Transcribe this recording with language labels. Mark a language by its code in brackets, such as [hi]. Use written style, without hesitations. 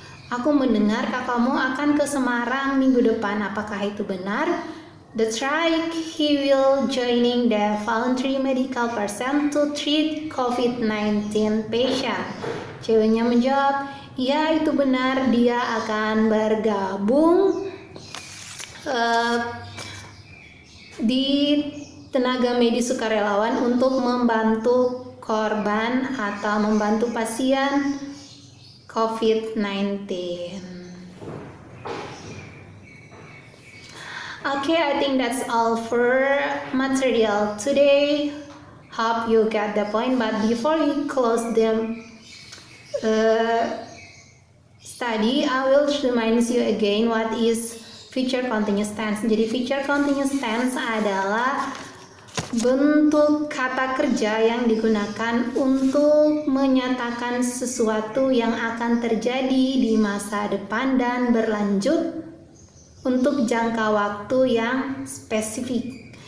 [id] Aku mendengar kakakmu akan ke Semarang minggu depan. Apakah itu benar? [en] That's right. He will joining the voluntary medical person to treat COVID-19 patient. [id] Ceweknya menjawab, ya itu benar. Dia akan bergabung di tenaga medis sukarelawan untuk membantu korban atau membantu pasien COVID-19. [en] Okay, I think that's all for material today. Hope you get the point. But before you close the study, I will remind you again what is future continuous tense. [id] Jadi future continuous tense adalah bentuk kata kerja yang digunakan untuk menyatakan sesuatu yang akan terjadi di masa depan dan berlanjut untuk jangka waktu yang spesifik.